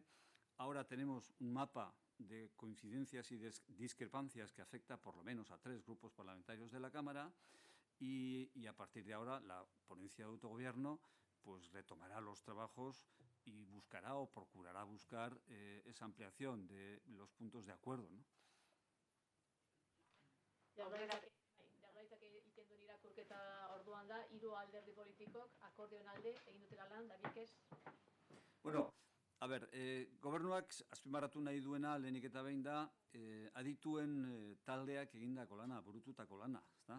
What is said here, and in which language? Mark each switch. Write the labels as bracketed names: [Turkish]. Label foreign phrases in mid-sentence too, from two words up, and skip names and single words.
[Spanish] Ahora tenemos un mapa de coincidencias y discrepancias que afecta por lo menos a 3 grupos parlamentarios de la Cámara y a partir de ahora la ponencia de autogobierno pues retomará los trabajos y buscará o procurará buscar esa ampliación de los puntos de acuerdo, ¿no? [Basque] Jaurlaritzak egiten duen irakurketa orduan da, 3 alderdi politikok akordioen alde egin dutela lan, da biek ez? Bueno, gobernuak azpimarratu nahi duena lehenik eta behin da adituen taldeak egindako lana, burututako lana, ezta?